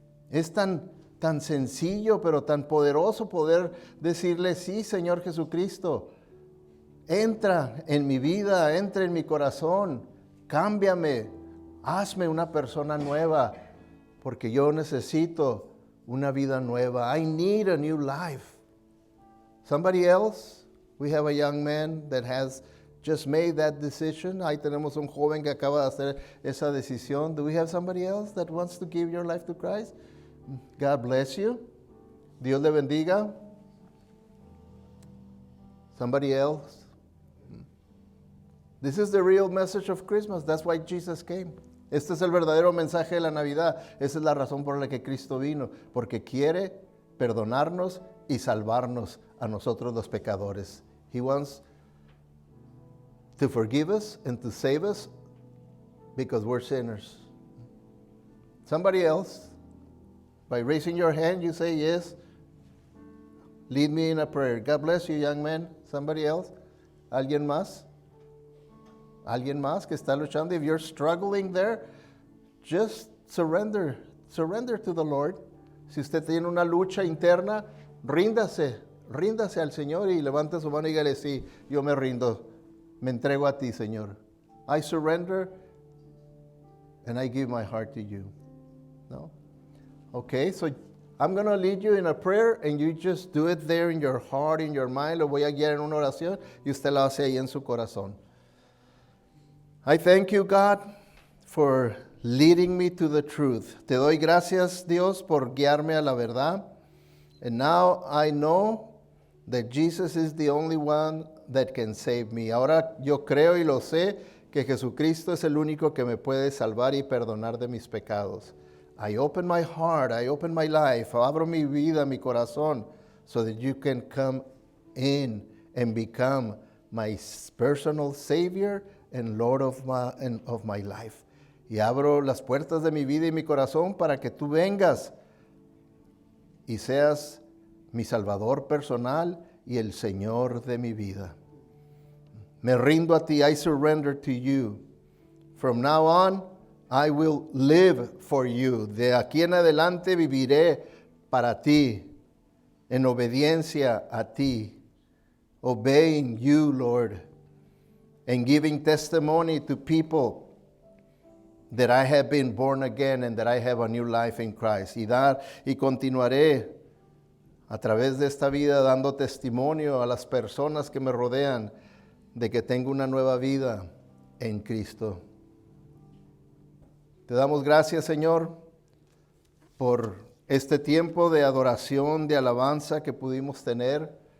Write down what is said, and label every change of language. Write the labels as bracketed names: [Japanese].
[Spanish] Es tan sencillo, pero tan poderoso poder decirle, sí, Señor Jesucristo, entra en mi vida, entra en mi corazón, cámbiame, hazme una persona nueva, porque yo necesito una vida nueva. [English] I need a new life. Somebody else? We have a young man that has just made that decision. [Spanish] Ahí tenemos un joven que acaba de hacer esa decisión. [English] Do we have somebody else that wants to give your life to Christ? God bless you. [Spanish] Dios le bendiga. [English] Somebody else? This is the real message of Christmas. That's why Jesus came. [Spanish] Este es el verdadero mensaje de la Navidad. Esa es la razón por la que Cristo vino. Porque quiere perdonarnos y salvarnos a nosotros los pecadores. [English] He wants to forgive us and to save us because we're sinners. Somebody else, by raising your hand, you say, yes, lead me in a prayer. God bless you, young man. Somebody else? [Spanish] ¿Alguien más? ¿Alguien más que está luchando? [English] If you're struggling there, just surrender. Surrender to the Lord. [Spanish] Si usted tiene una lucha interna, ríndase al Señor y levante su mano y dígale, sí, yo me rindo. Me entrego a ti, Señor. [English] I surrender and I give my heart to you. No? Okay, so I'm going to lead you in a prayer and you just do it there in your heart, in your mind. [Spanish] Lo voy a guiar en una oración y usted la hace ahí en su corazón. [English] I thank you, God, for leading me to the truth. [Spanish] Te doy gracias, Dios, por guiarme a la verdad. [English] And now I know that Jesus is the only one that can save me. [Spanish] Ahora yo creo y lo sé que Jesucristo es el único que me puede salvar y perdonar de mis pecados. [English] I open my heart, I open my life, [Spanish] abro mi vida, mi corazón, [English] so that you can come in and become my personal Savior and Lord of my life. [Spanish] Y abro las puertas de mi vida y mi corazón para que tú vengas y seas mi Salvador personal y el Señor de mi vida. Me rindo a ti, [English] I surrender to you. From now on, I will live for you. [Spanish] De aquí en adelante viviré para ti, en obediencia a ti, [English] obeying you, Lord, and giving testimony to people that I have been born again and that I have a new life in Christ. [Spanish] Y continuaré a través de esta vida dando testimonio a las personas que me rodean de que tengo una nueva vida en Cristo. Te damos gracias, Señor, por este tiempo de adoración, de alabanza que pudimos tener.